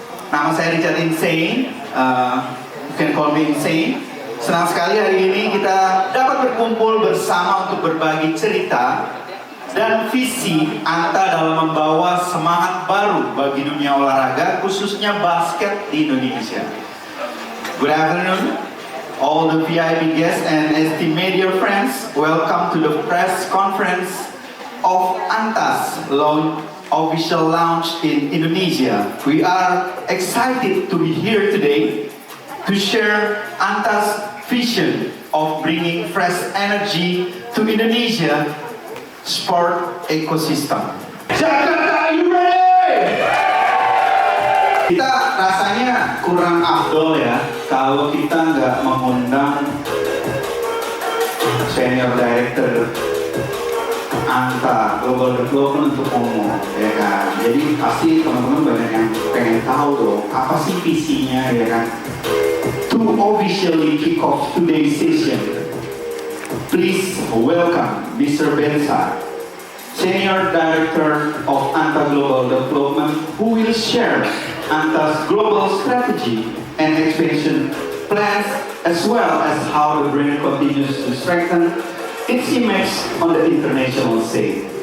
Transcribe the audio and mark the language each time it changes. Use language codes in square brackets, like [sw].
[id] Nama saya [en] Richard Insane. You can call me Insane. [id] Senang sekali hari ini kita dapat berkumpul bersama untuk berbagi cerita dan visi Anta dalam membawa semangat baru bagi dunia olahraga, khususnya basket di Indonesia. [en] Good afternoon, all the VIP guests and esteemed media friends. Welcome to the press conference of Anta's official launch in Indonesia. We are excited to be here today to share Anta's vision of bringing fresh energy to Indonesia sport ecosystem. Jakarta, are you ready? [id] Kita rasanya kurang afdol ya kalau kita nggak mengundang senior director Anta Global Development untuk ngomong, ya kan? Jadi pasti teman-teman banyak yang pengen tahu dong apa sih visinya, ya kan? [en] To officially kick off today's session, please welcome Mr. Bensa, Senior Director of Anta Global Development, who will share Anta's global strategy and expansion plans, as well as how the brand continues to strengthen its image on the international scene.